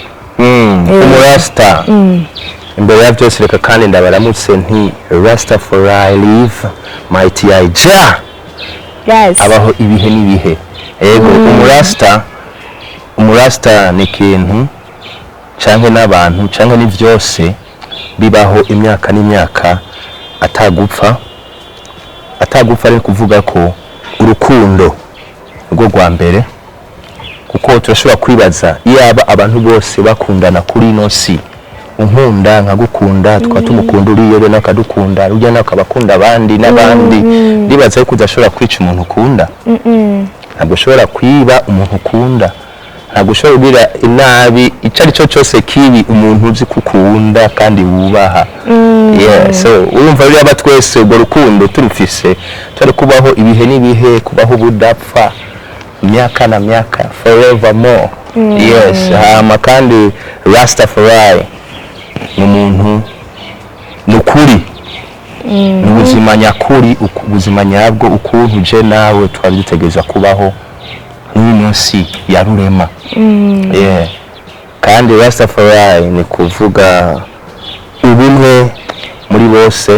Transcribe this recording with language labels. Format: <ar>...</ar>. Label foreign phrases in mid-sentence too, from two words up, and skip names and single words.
<rn>umurasta imbere ya byose reka kandi ndabaramutse nti Rastafari</rn> <en>live mighty</en> <rn>ja abaho ibihe n'ibihe yego umurasta ni ikintu canke n'abantu canke ni vyose bibaho imyaka n'imyaka atagupfa ari kuvuga ko urukundo rwo rwa mbere kuko turashobora kwibaza iyaba abantu bose bakundana kuri ino si unkunda nkagukunda tukaba tumukunda uriyo be nakadukunda urya nawe akabakunda abandi n'abandi ndibaza yuko udashobora kwica umuntu ukunda ntabwo ushobora kwiba umuntu ukunda ntabwo ushobora kugira inabi icyo ari cyo cyose kibi umuntu uzi kukunda kandi wubaha so urumva rero aba twese urwo rukundo turufise turi kubaho ibihe n'ibihe kubaho ubudapfa imyaka na myaka</rn> <en>forever more</en> <rn>hama kandi Rastafari ni umuntu nukuri ni ubuzima nyakuri ubuzima nyabwo ukuntu je nawe twari dutegereza kubaho n'uyu munsi ya rurema kandi Rastafari ni kuvuga ubumwe muri bose.</rn>